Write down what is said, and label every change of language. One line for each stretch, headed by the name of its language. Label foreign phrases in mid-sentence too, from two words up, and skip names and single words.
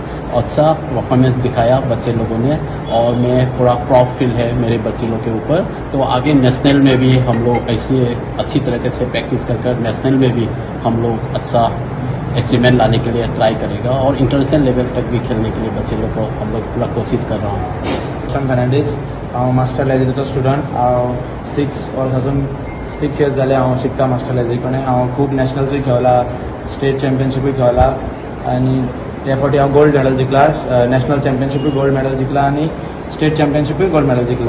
Hindi: अच्छा परफॉर्मेंस दिखाया बच्चे लोगों ने और मैं पूरा
English: proud feel
Hindi: है मेरे बच्चे लोग के ऊपर। तो आगे नेशनल में भी हम लोग ऐसे अच्छी तरीके से प्रैक्टिस कर नेशनल में भी हम लोग अच्छा अचीवमेंट लाने के लिए ट्राई करेगा और
English: international level
Hindi: तक भी खेलने के लिए बच्चे लोग को हम लोग पूरा कोशिश कर रहा हूँ।
Konkani: फर्नांडीस हांव मास्टर लायब्ररीचो स्टुडंट। हांव 6 years जाले हांव शिकता मास्टर लायब्ररीकडे। हांव खूब नॅशनल्सूय खेळला,
English: state championshipuy
Konkani: खेळला आनी त्या फावटी हांव
English: gold medal
Konkani: जिखला।
English: national championshipuy gold medal
Konkani: जिखला आनी
English: state championshipuy gold medal
Konkani: जिखला।